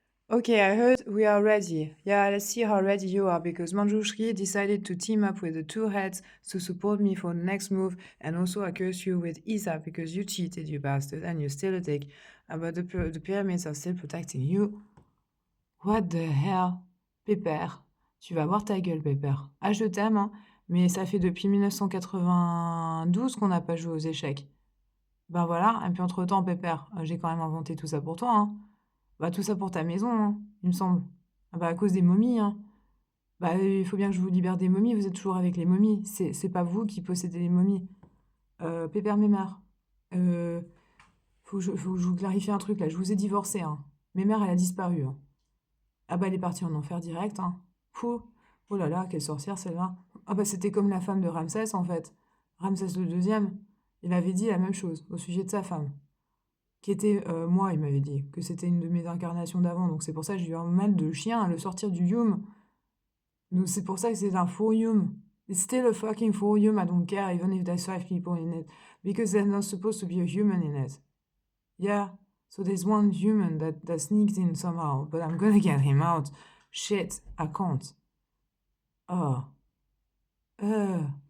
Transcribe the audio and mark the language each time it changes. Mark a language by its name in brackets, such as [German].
[English] Okay, I heard we are ready. Yeah, let's see how ready you are because Manjushri decided to team up with the two heads to support me for the next move and also I curse you with Isa because you cheated, you bastard, and you're still a dick. But the pyramids are still protecting you. What the hell? Pépère. [French] Tu vas voir ta gueule, Pépère. Ah, je t'aime, hein, mais ça fait depuis 1992 qu'on n'a pas joué aux échecs. Ben voilà, et puis entre-temps, Pépère, j'ai quand même inventé tout ça pour toi, hein. Bah, tout ça pour ta maison, hein, il me semble. Ah bah, à cause des momies, hein. Bah, il faut bien que je vous libère des momies, vous êtes toujours avec les momies. C'est pas vous qui possédez les momies. Pépère Mémère, euh, faut que je vous clarifie un truc, là. Je vous ai divorcé, hein. Mémère, elle a disparu, hein. Ah bah, elle est partie en enfer direct, hein. Fou. Oh là là, quelle sorcière, celle-là. Ah bah, c'était comme la femme de Ramsès, en fait. Ramsès le deuxième. Il avait dit la même chose au sujet de sa femme. Qui était, moi, il m'avait dit que c'était une de mes incarnations d'avant, donc c'est pour ça que j'ai eu un mal de chien à le sortir du Yum. Donc c'est pour ça que c'est un faux Yum. [English] It's still a fucking faux Yum, I don't care, even if there's 5 people in it. Because there's not supposed to be a human in it. Yeah, so there's one human that sneaks in somehow, but I'm gonna get him out. Shit, I can't. Oh. Uh.